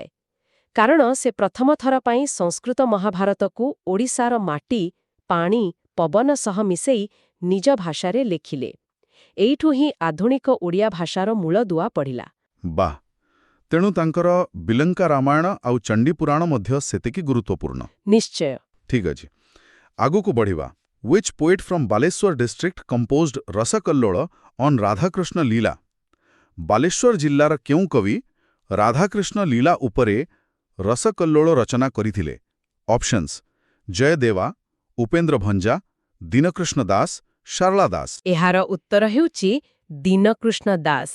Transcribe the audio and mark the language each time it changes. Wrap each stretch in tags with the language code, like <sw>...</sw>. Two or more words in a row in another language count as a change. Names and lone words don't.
<or>କାରଣ ସେ ପ୍ରଥମ ଥର ପାଇଁ ସଂସ୍କୃତ ମହାଭାରତକୁ ଓଡ଼ିଶାର ମାଟି, ପାଣି, ପବନ ସହ ମିଶେଇ ନିଜ ଭାଷାରେ ଲେଖିଲେ। ଏଇଠୁ ହିଁ ଆଧୁନିକ ଓଡ଼ିଆ ଭାଷାର ମୂଳଦୁଆ ପଡ଼ିଲା। ବାଃ! ତେଣୁ ତାଙ୍କର ବିଲଙ୍କା ରାମାୟଣ ଆଉ ଚଣ୍ଡୀପୁରାଣ ମଧ୍ୟ ସେତିକି ଗୁରୁତ୍ୱପୂର୍ଣ୍ଣ। ନିଶ୍ଚୟ। ଠିକ୍ ଅଛି, ଆଗକୁ ବଢ଼ିବା।</or> <en>Which poet from Baleshwar district composed ରସକଲ୍ଲୋଳ on</en> <or>ରାଧାକୃଷ୍ଣ ଲୀଳା? ବାଲେଶ୍ୱର ଜିଲ୍ଲାର କେଉଁ କବି ରାଧାକୃଷ୍ଣ ଲୀଳା ଉପରେ ରସକଲ୍ଲୋଳ ରଚନା କରିଥିଲେ? ଅପସନ୍ସ ଜୟଦେବା, ଉପେନ୍ଦ୍ର ଭଞ୍ଜା, ଦୀନକୃଷ୍ଣ ଦାସ, ସାରଳା ଦାସ। ଏହାର ଉତ୍ତର ହେଉଛି ଦୀନକୃଷ୍ଣ ଦାସ।</or>